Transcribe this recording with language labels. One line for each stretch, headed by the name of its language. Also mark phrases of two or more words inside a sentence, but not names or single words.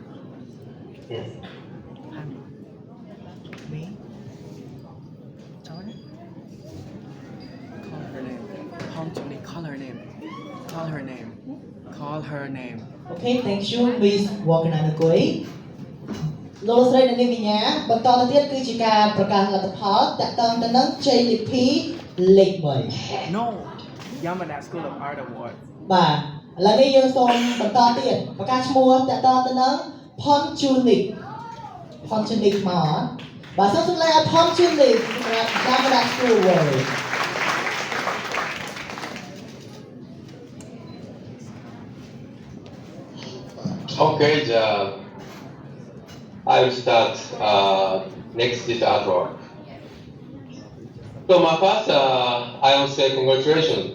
English: Me? Jordan? Call her name. Call Johnny, call her name. Call her name. Call her name. Okay thank you Miss Wakananakoi
Khmer: លោកស្រីនៅនាងកញ្ញាបន្តទៅទៀតគឺជាការប្រកាសលទ្ធផលតាក់ទងទៅនឹងជ័យលាភីលេខ3
English: No! Yamada School of Art Award.
Khmer: បាទឥឡូវនេះយើងសូមបន្តទៀតប្រកាសឈ្មោះតាក់ទងទៅនឹង Ponchunic មកបាទសូមសម្លេងឲ្យ Ponchunic សម្រាប់ Yamada School Award
English: Okay, I will start next this artwork. So my first, I will say congratulations.